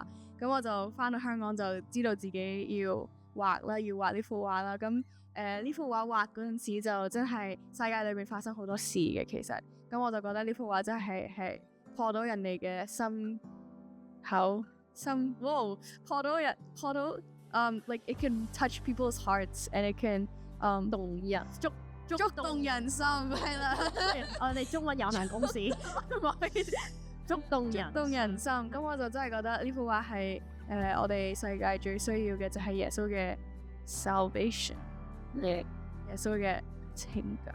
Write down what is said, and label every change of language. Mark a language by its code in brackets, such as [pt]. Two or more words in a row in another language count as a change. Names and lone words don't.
[yue] 咁我就翻到香港就知道自己要畫呢幅畫啦。咁呢幅畫畫嗰陣時就真係世界裏面發生好多事嘅，其實。咁我就覺得呢幅畫真係破到人哋嘅心，破到 [en] like it can touch people's hearts and it can [yue] 動人觸動人心，係啦。我哋中文有限公司，觸動人心。咁我就真係覺得呢幅畫係我哋世界最需要嘅就係耶穌嘅 salvation， 耶穌嘅拯救。